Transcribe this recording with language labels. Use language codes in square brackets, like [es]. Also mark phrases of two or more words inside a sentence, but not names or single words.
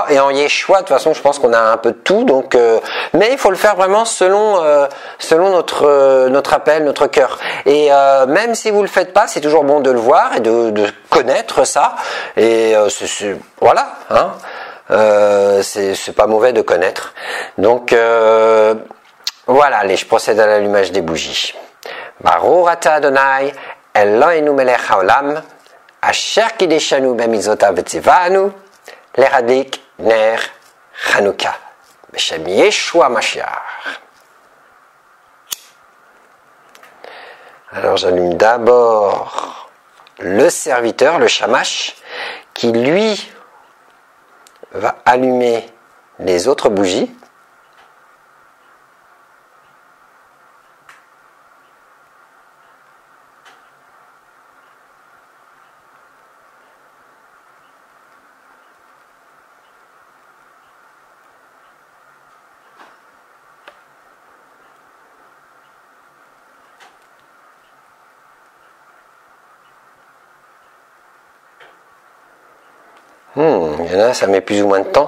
[fr] Et en Yeshua, de toute façon, je pense qu'on a un peu de tout, donc mais il faut le faire vraiment selon notre appel, notre cœur. Et même si vous le faites pas, c'est toujours bon de le voir et de connaître ça. Et voilà, hein. C'est pas mauvais de connaître. Donc voilà, allez, je procède à l'allumage des bougies. [he] ברוך אתה אדוני אלוהינו מלך העולם אשר קידשנו במצוותיו וציוונו להדליק נר חנוכה בשם ישוע משיח. [fr] Alors j'allume d'abord le serviteur, le shamash, qui lui va allumer les autres bougies. Il y en a, ça met plus ou moins de temps.